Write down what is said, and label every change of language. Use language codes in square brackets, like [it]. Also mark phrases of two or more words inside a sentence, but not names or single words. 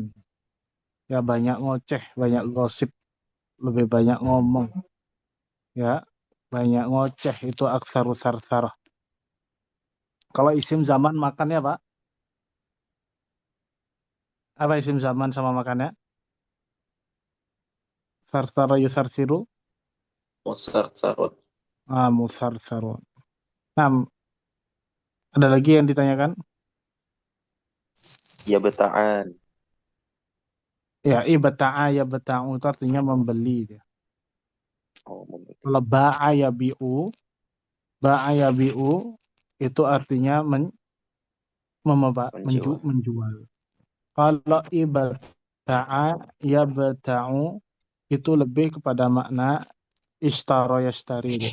[id] Ya banyak ngoceh, banyak gosip, lebih banyak ngomong. Ya, banyak ngoceh itu [ar] أكثر ثرثرة. [id] Kalau [ar] اسم زمان [id] makannya Pak? Apa [ar] اسم زمان [id] sama makannya? [ar] ثرثر يثرثر. [id] Musarsarun. Musarsarun. Nah, ada lagi yang ditanyakan? Ya beta'an. Ya, [ar] ابتاع يبتاع [id] itu artinya membeli. Oh, membeli. Kalau [ar] باع يبيع [id] itu artinya Menjual. menjual. Kalau [ar] ابتاع يبتاع [id] itu lebih kepada makna [ar] اشترى يشتري.